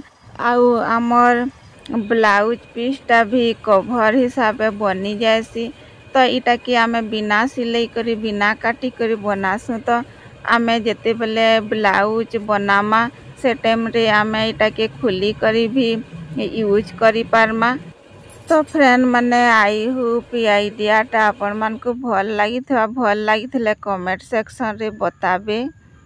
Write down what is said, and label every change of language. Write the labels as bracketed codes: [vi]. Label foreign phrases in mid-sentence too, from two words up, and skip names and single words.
[or] ଆଉ ଆମର [en] blouse pieceta [or] ଭି କଭର ହିସାବେ ବନି ଯାଇଛି। ତ ଇଟା କି ଆମେ ବିନା ସିଲାଇ କରି ବିନା କାଟି କରି ବନାଉଛୁ। ତ ଆମେ ଯେତେ ବେଳେ ବ୍ଲାଉଜ ବନାଇବା ସେ ଟାଇମ ରେ ଆମେ ଇଟାକୁ ଖୋଲି କରି ଭି ୟୁଜ କରି ପାରିବା। ତ ଫ୍ରେଣ୍ଡ ମାନେ [en] I hope idea [or] ଟା ଆପଣ ମାନଙ୍କୁ ଭଲ ଲାଗି ଥିବ। ଭଲ ଲାଗି ଥିଲେ [en] comment section [or] ରେ ବତାଇବେ।